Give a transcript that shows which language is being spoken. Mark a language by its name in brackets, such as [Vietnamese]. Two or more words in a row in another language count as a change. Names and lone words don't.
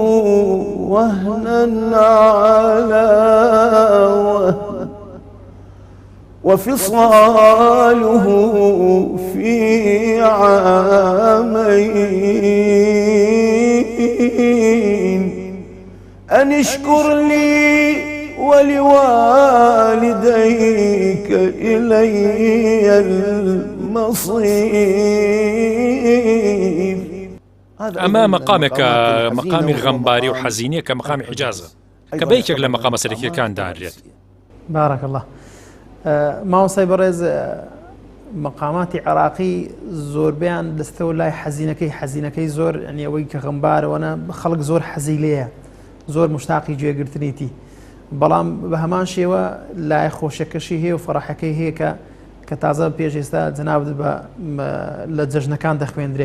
[Arabic] وهنا على وهن وفصاله في عامين أن اشكر لي ولوالديك إلي المصير. أما مقامك مقام [Central Kurdish] غەمباری و حەزینیە کە مقامی حجازە کە بەیەکێک لە مەقامە سەرەکیەکان داڕێت. [Arabic] بارك الله. [Central Kurdish] ماوەسای بەڕێز مەقاماتی عێراقی زۆربیان دەستەوە لای حەزینەکەی زۆر ینی ئەوەی کە غەمبارەوەنە خەڵک زۆر حەزی لێیە، زۆر مشتاقی گوێگرتنیتی، بەڵام بە هەمان شێوە لای خۆشەکەشی هەیە و فەڕەحەکەی هەیە کە تازە پێش ئێستا جەنابەت لە جەژنەکان دەخوێندرێ.